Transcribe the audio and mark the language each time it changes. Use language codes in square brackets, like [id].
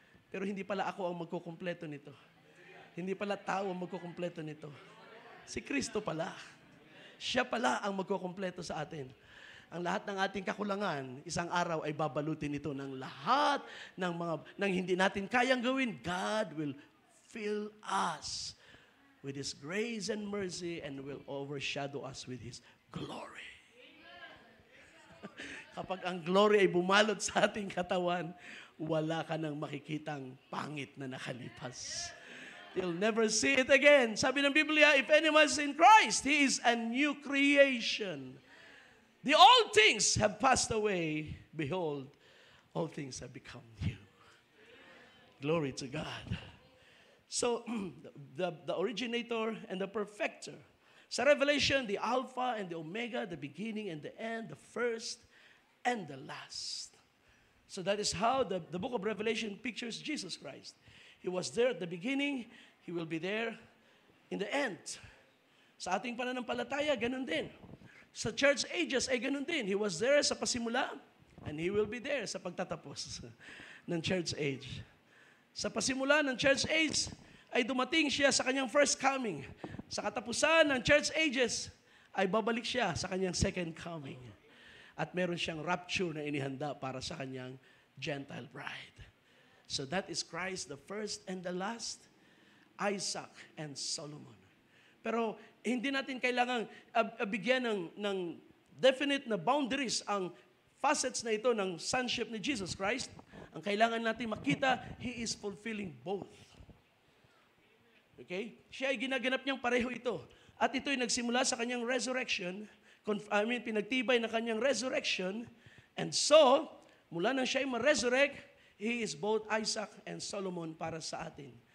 [tl] Pero hindi pala ako ang magkukumpleto nito. Hindi pala tao ang magkukumpleto nito. Si Kristo pala. Siya pala ang magkukumpleto sa atin. Ang lahat ng ating kakulangan, isang araw ay babalutin ito ng lahat ng hindi natin kayang gawin. [en] God will fill us with His grace and mercy and will overshadow us with His glory. [tl] Kapag ang glory ay bumalot sa ating katawan, wala ka nang makikitang pangit na nakalipas. [en] You'll never see it again. Sabi ng Biblia, if anyone is in Christ, he is a new creation. The old things have passed away. Behold, all things have become new. Glory to God. So, the originator and the perfecter. Sa Revelation, the Alpha and the Omega, the beginning and the end, the first and the last. So that is how the book of Revelation pictures Jesus Christ. He was there at the beginning, He will be there in the end. [tl] Sa ating pananampalataya, ganun din. Sa church ages ay ganun din. [en] He was there [tl] sa pasimula, [en] and He will be there [tl] sa pagtatapos ng church age. Sa pasimula ng church age, ay dumating siya sa kanyang first coming. Sa katapusan ng church ages, ay babalik siya sa kanyang second coming. At meron siyang rapture na inihanda para sa kanyang Gentile bride. [en] So that is Christ, the first and the last, Isaac and Solomon. [tl] Pero hindi natin kailangang bigyan ng definite na boundaries ang facets na ito ng sonship ni Jesus Christ. Ang kailangan natin makita, [en] He is fulfilling both. [tl] Okay? Siya ay ginaganap niyang pareho ito. At ito'y nagsimula sa kanyang resurrection, pinagtibay na kanyang resurrection. [en] And so, [tl] mula nang siya ay ma-resurrect, [en] He is both Isaac and Solomon [tl] para sa atin.